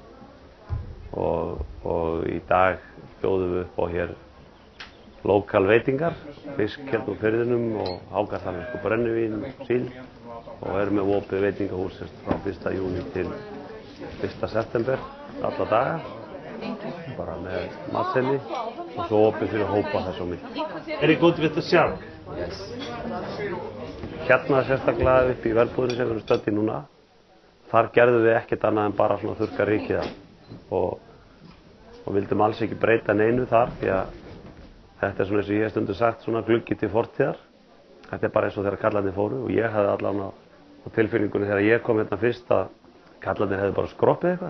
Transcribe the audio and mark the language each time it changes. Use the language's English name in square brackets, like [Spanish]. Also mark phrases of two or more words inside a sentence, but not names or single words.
[Icelandic] Og í dag bjóðum við upp á hér lokal veitingar, fisk hérna úr firðinum og hákarlamennsku brennivín, síld og erum með opið veitingahús frá 1. júní til 1. september alla daga, bara með matseðli og svo opið fyrir hópa þess á milli. Er þið [English] good with the shark? Yes. [Icelandic] Hérna sérstaklega upp í verbúðinni sem við erum stödd í núna. Þar gerðum við ekkert annað en bara svona þurrka rykið af og vildum alls ekki breyta neinu þar því að þetta er svona eins og ég hef stundum sagt svona gluggi til fortíðar. Þetta er bara eins og þegar karlarnir fóru og ég hafði allavega á tilfinningunni þegar ég kom hérna fyrst að karlarnir hefði bara skroppið eitthvað.